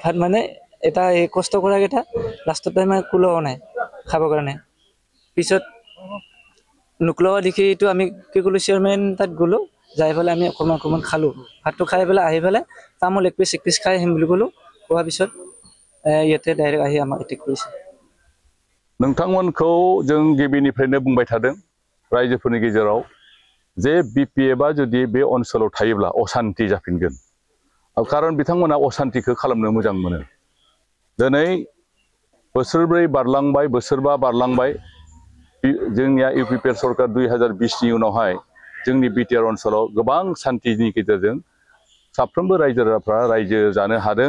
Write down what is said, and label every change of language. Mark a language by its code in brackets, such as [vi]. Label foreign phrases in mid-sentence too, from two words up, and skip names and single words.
[as] ভাত মানে এটা এই কষ্ট কৰাকেইটা লাষ্টত টাইম কোলোৱা নাই খাবৰ কাৰণে। পিছত নোকোলোৱা দেখি এইটো আমি কি ক'লোঁ, চেয়াৰমেন তাত গ'লোঁ, যাই পেলাই আমি অকণমান খালোঁ। ভাতটো খাই পেলাই আহি পেলাই তামোল এক পিচ খাই আহিম বুলি ক'লোঁ। কোৱাৰ পিছত ইয়াতে ডাইৰেক্ট আহি আমাক এটেক কৰিছে। [brx] नोंथांमोनखौ जों गिबिनिफ्रायनो बुंबाय थादों रायजोफोरनि गेजेराव जे BPFआ जुदि बे ओनसोलाव थायोब्ला अशान्ति जाफिनगोन। कारण बिथांमोना अशान्तिखौ खालामनो मोजां मोनो। दिनै बोसोरब्रै बारलांबाय, बोसोरबा बारलांबाय, जोंनिया UPPL सरकार 2020नि उनावहाय जोंनि BTR ओनसोलाव गोबां शान्तिनि गेजेरजों साफ्रोमबो रायजो राजाफ्रा रायजो जानो हादों।